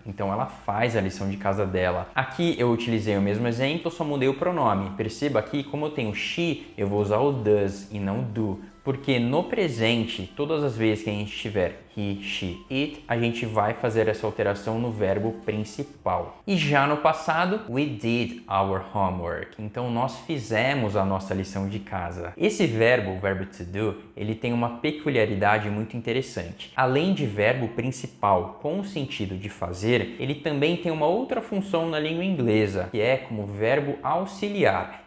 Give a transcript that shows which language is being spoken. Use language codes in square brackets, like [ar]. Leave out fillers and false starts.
[pt] Então ela faz a lição de casa dela. Aqui eu utilizei o mesmo exemplo, só mudei o pronome. Perceba aqui, como eu tenho she, eu vou usar o does e não do. Porque no presente, todas as vezes que a gente tiver he, she, it, a gente vai fazer essa alteração no verbo principal. E já no passado, [en] we did our homework. [pt] Então nós fizemos a nossa lição de casa. Esse verbo, o verbo to do, ele tem uma peculiaridade muito interessante. Além de verbo principal com o sentido de fazer, ele também tem uma outra função na língua inglesa, que é como verbo auxiliar.